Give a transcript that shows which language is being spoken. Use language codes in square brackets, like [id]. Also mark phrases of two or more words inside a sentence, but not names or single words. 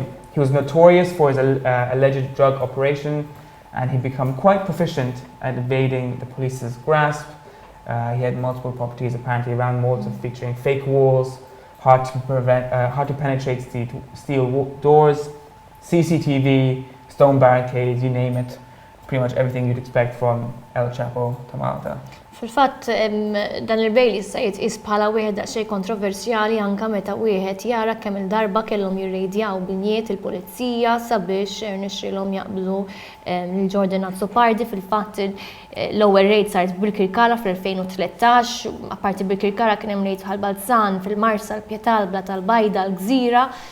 [en] He was notorious for his alleged drug operation, and he'd become quite proficient at evading the police's grasp. He had multiple properties apparently around Malta featuring fake walls, hard to penetrate steel doors, CCTV, stone barricades, you name it. Pretty much everything you'd expect from El Chapo to Malta. [mt] Fil-fatt dan il-bejl issa jitqis bħala wieħed daqsxejn kontroversjali anke meta wieħed jara kemm il-darba kellhom jirrejdjaw binjiet il-pulizija sabiex irnexxielhom jaqbdu lil Jordan Atsapardi. Fil-fatt l-ewwel rejd saret bil-Kirkara fl-2013, apparti bil-Kirkara kien hemm rejd bħal-Balzan, fil-Marsa, l-Pjetalbla, tal-Bajda, l-Gżira.